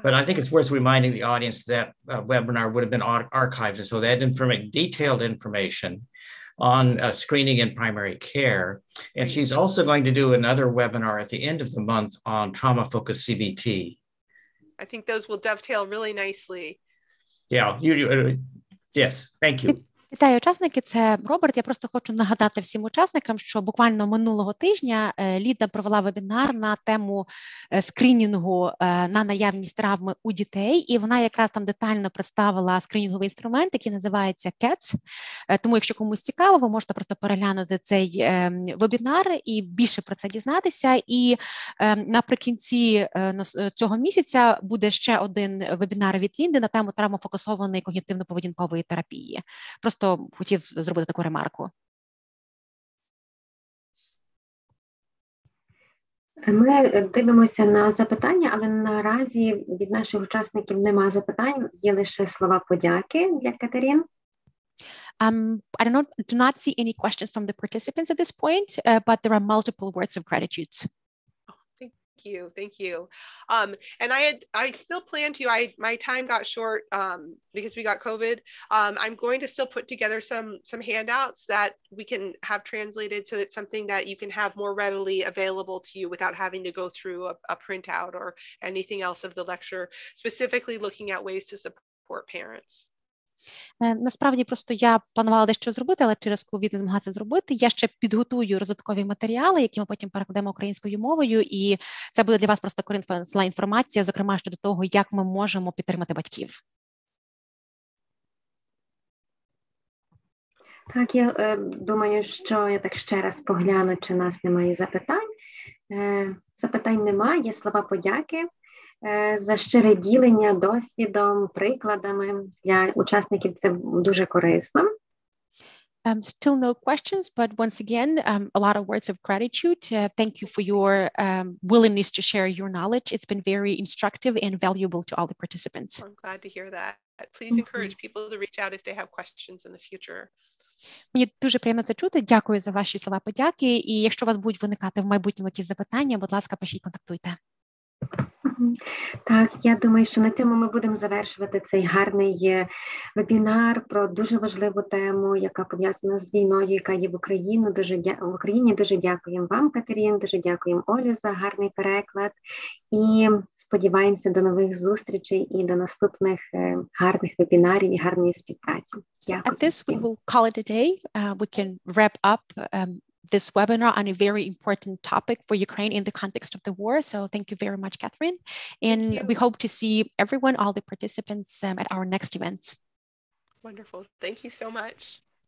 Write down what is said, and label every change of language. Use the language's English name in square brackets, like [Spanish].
[English] But I think it's worth reminding the audience that webinar would have been archived, and so that detailed information on screening in primary care. And she's also going to do another webinar at the end of the month on trauma-focused CBT. I think those will dovetail really nicely. Yeah, yes, thank you. [Ukrainian] Вітаю, учасники, це Роберт. Я просто хочу нагадати всім учасникам, що буквально минулого тижня Ліда провела вебінар на тему скринінгу на наявність травми у дітей, і вона якраз там детально представила скринінговий інструмент, який називається CATS. Тому, якщо комусь цікаво, ви можете просто переглянути цей вебінар і більше про це дізнатися. І наприкінці цього місяця буде ще один вебінар від Лінди на тему травмофокусованої когнітивно-поведінкової терапії. Просто хотів зробити таку ремарку. Ми дивимося на запитання, але наразі від наших учасників нема запитань, є лише слова подяки для Катерин. [English] I do not see any questions from the participants at this point, but there are multiple words of gratitude. Thank you. And I still plan to, my time got short because we got COVID. I'm going to still put together some handouts that we can have translated so it's something that you can have more readily available to you without having to go through a printout or anything else of the lecture, specifically looking at ways to support parents. [Ukrainian] Насправді просто я планувала дещо зробити, але через ковід не змогла це зробити. Я ще підготую роздаткові матеріали, які ми потім перекладемо українською мовою, і це буде для вас просто корисна інформація, зокрема щодо того, як ми можемо підтримати батьків. Так, я думаю, що я так ще раз погляну, чи у нас немає запитань. Запитань немає, є слова подяки за щире ділення досвідом, прикладами. Для учасників це дуже корисно. [English] Still no questions, but once again, a lot of words of gratitude. Thank you for your willingness to share your knowledge. It's been very instructive and valuable to all the participants. I'm glad to hear that. Please encourage people to reach out if they have questions in the future. [Ukrainian] Мені дуже приємно це чути. Дякую за ваші слова подяки. І якщо у вас будуть виникати в майбутньому якісь запитання, будь ласка, пишіть, контактуйте. Так, я думаю, що на цьому ми будемо завершувати цей гарний вебінар про дуже важливу тему, яка пов'язана з війною, яка є в Україні. В Україні. Дуже дякуємо вам, Катерин, дуже дякуємо Олю за гарний переклад. І сподіваємося до нових зустрічей і до наступних гарних вебінарів і гарної співпраці. Дякую. [English] At this we will call it a day. We can wrap up this webinar on a very important topic for Ukraine in the context of the war. So thank you very much, Catherine. And we hope to see everyone, all the participants at our next events. Wonderful. Thank you so much.